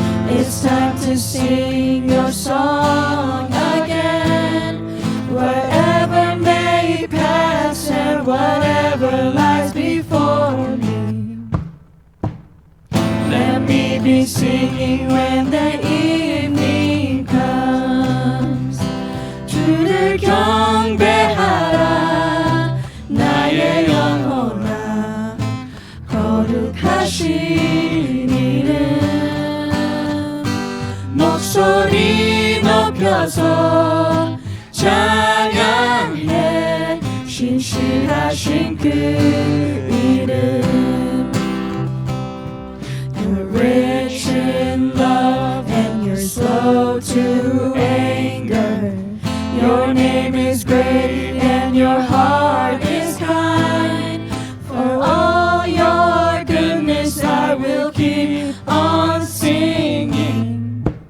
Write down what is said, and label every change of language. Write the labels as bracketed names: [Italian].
[English] It's time to sing your song again. Whatever may pass and whatever lies before me, let me be singing when the evening comes. [Korean] 주를 경배하라 나의 영혼아 거룩하신 이름 목소리 높여서 찬양해 신실하신 그 이름. [English] You're rich in love and you're slow to anger. Your name is great and your heart is kind. For all your goodness I will keep on singing.